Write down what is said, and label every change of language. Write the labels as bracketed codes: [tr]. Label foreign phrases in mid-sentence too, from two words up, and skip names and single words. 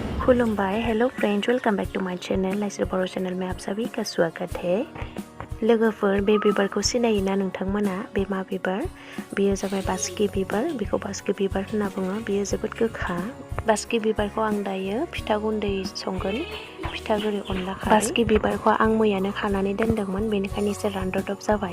[hi] खुलुमबाय [en] Hello friends welcome back to my channel [hi] लाइसर बर' चैनल में आप सभी का स्वागत है। [brx] लोगोफोर बे बिबारखौ सिनायोना नोंथांमोना? बे मा बिबार? बेयो जाबाय बासिकि बिबार। बेखौ बासिकि बिबार होनना बुङो। बेयो जोबोद गोखा। बासिकि बिबारखौ आं दायो फिथा गुन्दै संगोन, फिथा गुरि अनला खारै। बासिकि बिबारखौ आं मैयानो खानानै दोनदोंमोन, बेनिखायनो एसे रानदब जाबाय।